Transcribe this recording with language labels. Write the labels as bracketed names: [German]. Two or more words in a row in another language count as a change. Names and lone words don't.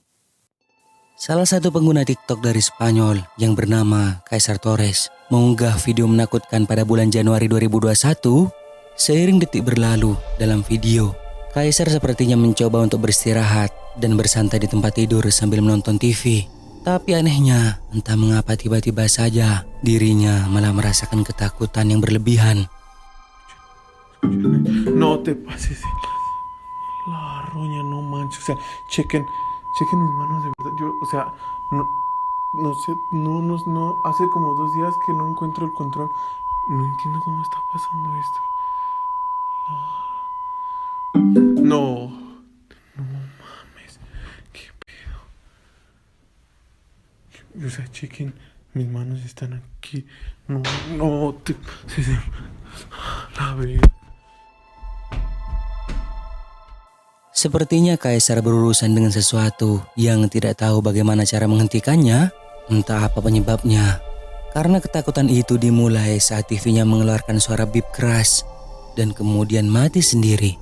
[Indonesian] Salah satu pengguna TikTok dari Spanyol yang bernama Kaisar Torres mengunggah video menakutkan pada bulan Januari 2021. Seiring detik berlalu dalam video, Kaisar sepertinya mencoba untuk beristirahat dan bersantai di tempat tidur sambil menonton TV. Tapi anehnya, entah mengapa tiba-tiba saja dirinya malah merasakan ketakutan yang berlebihan. [Spanish] No te pases la roña, no manches. O sea, chequen mis manos de verdad. Yo, o sea, no sé, no. Hace como 2 días que no encuentro el control. No entiendo cómo está pasando esto. No mames. ¿Qué pedo? O sea, chequen, mis manos están aquí. No te pases. La verdad. [Indonesian] Sepertinya Kaisar berurusan dengan sesuatu yang tidak tahu bagaimana cara menghentikannya, entah apa penyebabnya. Karena ketakutan itu dimulai saat TV-nya mengeluarkan suara bip keras dan kemudian mati sendiri.